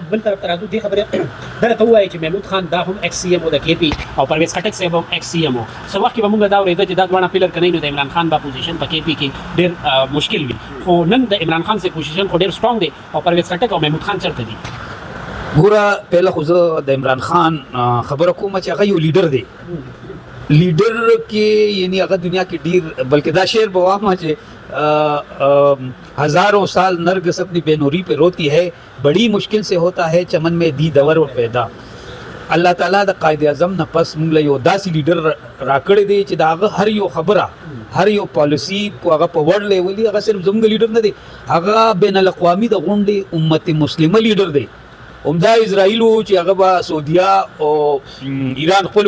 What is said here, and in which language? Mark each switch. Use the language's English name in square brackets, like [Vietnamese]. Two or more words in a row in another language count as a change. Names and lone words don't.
[Pashto] بل طرف ته راځو دې خبرې درته ووایي چې محمود خان دا هم [English] ex CM [Pashto] او د کې پي او پرویز خټک صاحب هم [English] ex CM [Pashto] او څه وخت کې به موږ دا اورېده چې دا دواړه پیلر کنی نو د عمران خان با پوزیشن په کې پي کې ډېر مشکل وي خو نن د عمران خان سي پوزیشن خو ډېر سټرونګ دی او پرویز خټک او محمود خان چرته دي. ګوره پهله خو زه د عمران خان خبره کوم چې هغه یو لیډر دی لیډر کې یعنی هغه دنیا کې ډیر بلکې دا شعر به وایم چې [Urdu] ہزاروں سال نرگس اپنی بے نوری پہ روتی ہے بڑی مشکل سے ہوتا ہے چمن میں دیدہ ور پیدا [Pashto] الله تعالی د قائد اعظم نه پس موږ له یو داسې لیډر راکړی دی چې دا هغه هر یو خبره هر یو پالیسی کو هغه په [English] world level [Pashto] هغه صرف زموږ لیډر نه دی هغه بین الاقوامي د غونډې امت مسلمه لیډر دی عمده اسرائیل چې هغه با سعودیا او ایران خپل